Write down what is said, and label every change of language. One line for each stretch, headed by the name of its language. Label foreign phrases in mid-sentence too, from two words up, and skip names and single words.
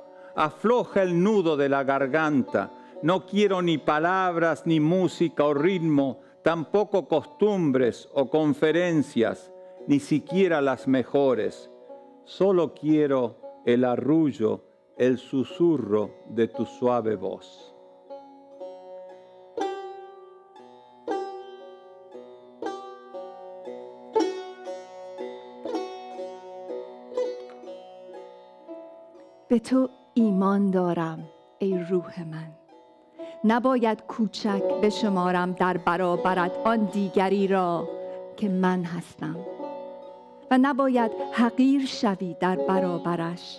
Spanish: Afloja el nudo de la garganta. No quiero ni palabras, ni música o ritmo, tampoco costumbres o conferencias, ni siquiera las mejores. Solo quiero el arrullo, el susurro de tu suave voz.
Persian: به تو ایمان دارم ای روح من. نباید کوچک بشمارم در برابرت آن دیگری را که من هستم و نباید حقیر شوی در برابرش.